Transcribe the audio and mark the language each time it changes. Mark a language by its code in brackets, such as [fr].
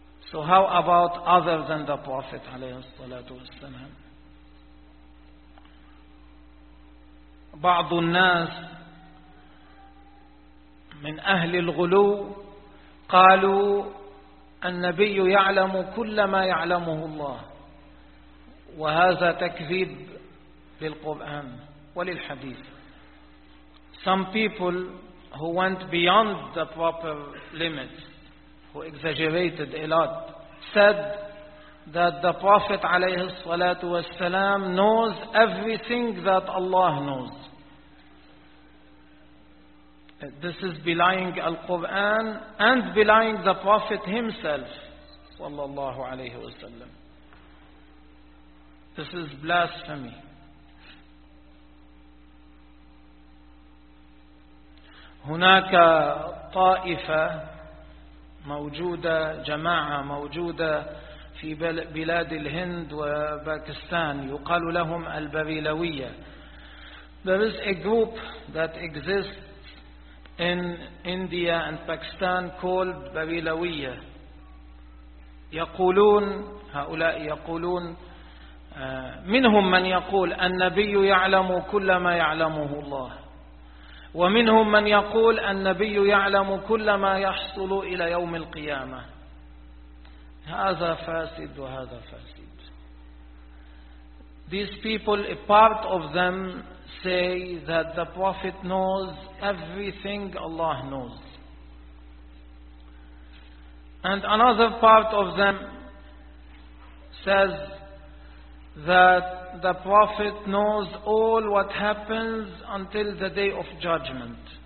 [en] So how about other than the Prophet [ar] عليه الصلاة والسلام؟ بعض الناس من أهل الغلو قالوا النبي يعلم كل ما يعلمه الله، وهذا تكذيب للقرآن وللحديث. [en] Some people who went beyond the proper limits, who exaggerated a lot, said that the Prophet [ar] عليه الصلاة والسلام [en] knows everything that Allah knows. This is belying Al-Quran and belying the Prophet himself, sallallahu alayhi wa sallam. This is blasphemy. [ar] هناك طائفة موجودة، جماعة موجودة في بلاد الهند وباكستان، يقال لهم البريلوية. [en] There is a group that exists in India and Pakistan called Barilawiyya. [ar] يقولون، هؤلاء يقولون، منهم من يقول النبي يعلم كل ما يعلمه الله، ومنهم من يقول النبي يعلم كل ما يحصل إلى يوم القيامة. هذا فاسد وهذا فاسد. [en] These people, a part of them say that the Prophet knows everything Allah knows. And another part of them says that the Prophet knows all what happens until the day of judgment.